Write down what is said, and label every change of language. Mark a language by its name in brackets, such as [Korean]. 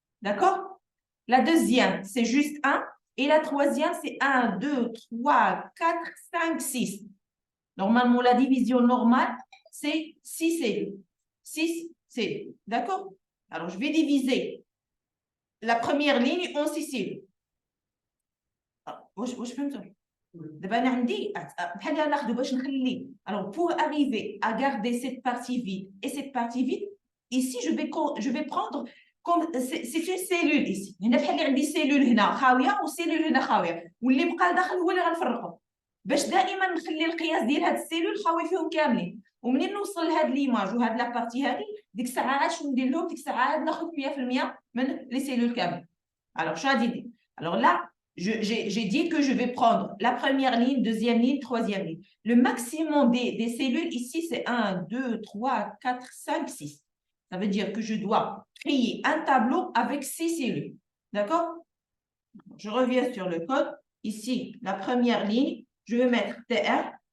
[French] D'accord? La deuxième, c'est juste 1. Et la troisième, c'est 1, 2, 3, 4, 5, 6. Normalement, la division normale, c'est 6 cellules. 6 cellules. D'accord? Alors, je vais diviser la première ligne en 6 cellules. [Arabic] واش فهمتوا دابا انا عندي بحال اللي ناخذ باش نخلي [French] alors pour arriver à garder cette partie vide et cette partie vide ici je vais prendre comme c'est une cellule ici [Arabic] هنا بحال اللي عندي سيلول هنا خاويه وسيلول هنا خاويه واللي بقى داخل هو اللي غنفرقه باش دائما نخلي القياس ديال هاد السيلول خاوي فيهم كاملين ومنين نوصل لهاد ليماج وهاد لابارتي هادي ديك الساعه عاد شنو ندير لهم ديك الساعه عاد ناخذ 100% من لي سيلول كاملين alors شنو غادي ندير [French] alors là j'ai dit que je vais prendre la première ligne, deuxième ligne, troisième ligne. Le maximum des cellules ici, c'est 1, 2, 3, 4, 5, 6. Ça veut dire que je dois créer un tableau avec 6 cellules. D'accord? Je reviens sur le code. Ici, la première ligne, je vais mettre TR.